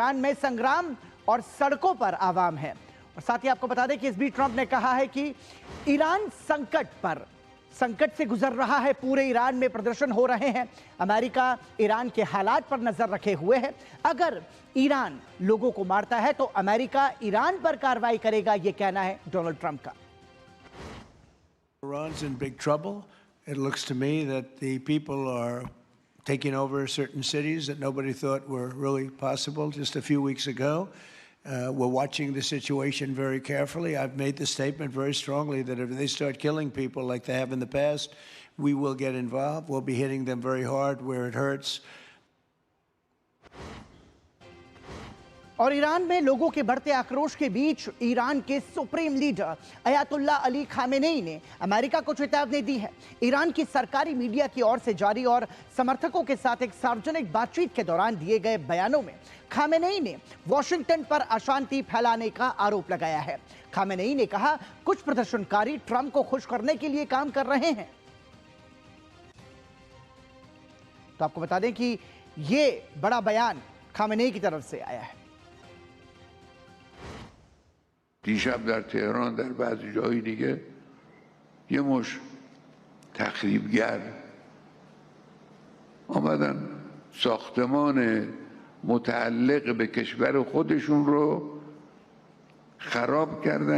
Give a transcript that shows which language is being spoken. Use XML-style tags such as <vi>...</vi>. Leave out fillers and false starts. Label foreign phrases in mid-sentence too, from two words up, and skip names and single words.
<hi>ईरान में संग्राम और सड़कों पर आवाम है। और साथ ही आपको बता दें कि इस बीच ट्रंप ने कहा है कि ईरान संकट से गुजर रहा है। पूरे ईरान में प्रदर्शन हो रहे हैं। अमेरिका ईरान के हालात पर नजर रखे हुए है। अगर ईरान लोगों को मारता है तो अमेरिका ईरान पर कार्रवाई करेगा, यह कहना है डोनाल्ड ट्रंप का।</hi> <en>Iran's in big trouble. It looks to me that the people are taking over certain cities that nobody thought were really possible just a few weeks ago. We're watching the situation very carefully. I've made the statement very strongly that if they start killing people like they have in the past, we will get involved. We'll be hitting them very hard where it hurts.</en> <hi>और ईरान में लोगों के बढ़ते आक्रोश के बीच ईरान के</hi> <en>supreme leader</en> <hi>अयातुल्ला अली खामेनेई ने अमेरिका को चेतावनी दी है। ईरान की सरकारी मीडिया की ओर से जारी और समर्थकों के साथ एक सार्वजनिक बातचीत के दौरान दिए गए बयानों में खामेनेई ने वॉशिंगटन पर अशांति फैलाने का आरोप लगाया है। खामेनेई ने कहा, कुछ प्रदर्शनकारी ट्रंप को खुश करने के लिए काम कर रहे हैं। तो आपको बता दें कि यह बड़ा बयान खामेनेई की तरफ से आया है।</hi> <fa>دیشب در تهران در بعضی جایی دیگه یه مش تخریبگر آمدن ساختمان متعلق به کشور خودشون رو خراب کردن.</fa>